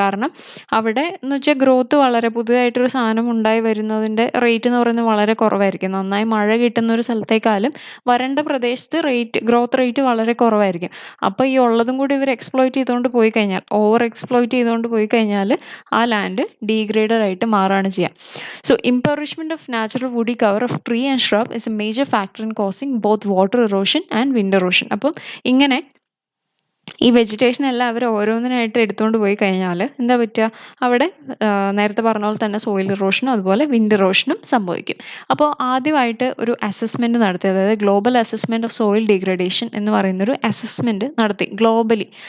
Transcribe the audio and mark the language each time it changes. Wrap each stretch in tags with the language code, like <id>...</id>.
<ml>കാരണം അവിടെ എന്ന് വെച്ചാൽ ഗ്രോത്ത് വളരെ പുതുതായിട്ടൊരു സാധനം ഉണ്ടായി വരുന്നതിൻ്റെ റേറ്റ് എന്ന് പറയുന്നത് വളരെ കുറവായിരിക്കും. നന്നായി മഴ കിട്ടുന്ന ഒരു സ്ഥലത്തേക്കാളും വരണ്ട പ്രദേശത്ത് ഗ്രോത്ത് റേറ്റ് വളരെ കുറവായിരിക്കും. അപ്പോൾ ഈ ഉള്ളതും കൂടി ഇവർ എക്സ്പ്ലോയിറ്റ് ചെയ്തുകൊണ്ട് പോയി കഴിഞ്ഞാൽ, ഓവർ എക്സ്പ്ലോയിറ്റ് ചെയ്തുകൊണ്ട് പോയി കഴിഞ്ഞാൽ ആ ലാൻഡ് ഡീഗ്രേഡഡ് ആയിട്ട് മാറുകയാണ് ചെയ്യുക.</ml> <en>So impoverishment of natural woody cover of tree and shrub is a major factor in causing both water erosion and wind erosion.</en> <ml>അപ്പം ഇങ്ങനെ ഈ വെജിറ്റേഷൻ എല്ലാം അവർ ഓരോന്നിനായിട്ട് എടുത്തുകൊണ്ട് പോയി കഴിഞ്ഞാൽ എന്താ പറ്റുക, അവിടെ നേരത്തെ പറഞ്ഞ പോലെ തന്നെ സോയിൽ ഇറോഷനും അതുപോലെ വിൻഡ് ഇറോഷനും സംഭവിക്കും. അപ്പോൾ ആദ്യമായിട്ട് ഒരു അസസ്മെന്റ് നടത്തി, അതായത് global assessment of soil degradation എന്ന് പറയുന്നൊരു അസസ്മെന്റ് നടത്തി ഗ്ലോബലി.</ml>